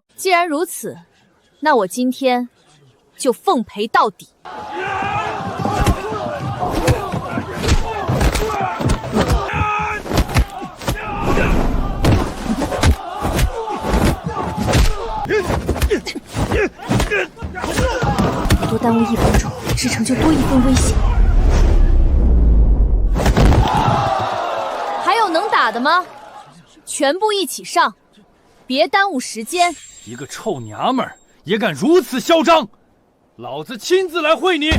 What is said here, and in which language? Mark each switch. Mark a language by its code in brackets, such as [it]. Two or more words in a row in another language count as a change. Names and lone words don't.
[zh] 既然如此，那我今天就奉陪到底。多耽誤1 分鐘，支城就多1分危險。還有能打的嗎？全部一起上，別耽誤時間。一個臭娘們兒也敢如此囂張！老子親自來會你！